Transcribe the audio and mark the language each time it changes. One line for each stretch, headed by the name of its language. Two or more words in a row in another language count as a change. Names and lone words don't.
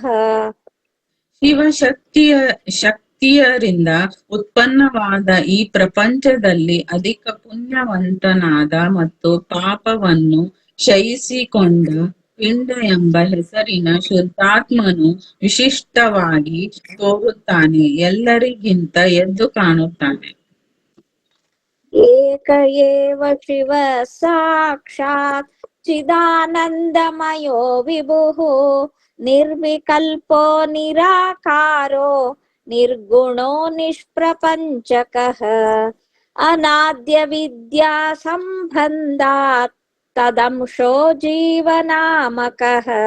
Kannada: ಶಿವ ಶಕ್ತಿಯರಿಂದ ಉತ್ಪನ್ನವಾದ ಈ ಪ್ರಪಂಚದಲ್ಲಿ ಅಧಿಕ ಪುಣ್ಯವಂತನಾದ ಮತ್ತು ಪಾಪವನ್ನು ಕ್ಷಯಿಸಿಕೊಂಡ ಪಿಂಡ ಎಂಬ ಹೆಸರಿನ ಶುದ್ಧಾತ್ಮನು ವಿಶಿಷ್ಟವಾಗಿ ತೋರುತ್ತಾನೆ, ಎಲ್ಲರಿಗಿಂತ ಎದ್ದು ಕಾಣುತ್ತಾನೆ.
Sanskrit: एक एव शिव साक्षात् चिदानन्दमयो विभुः निर्विकल्पो निराकारो निर्गुणो निष्प्रपञ्चकः अनाद्य विद्या सम्बन्धात् तदंशो जीवनामकः.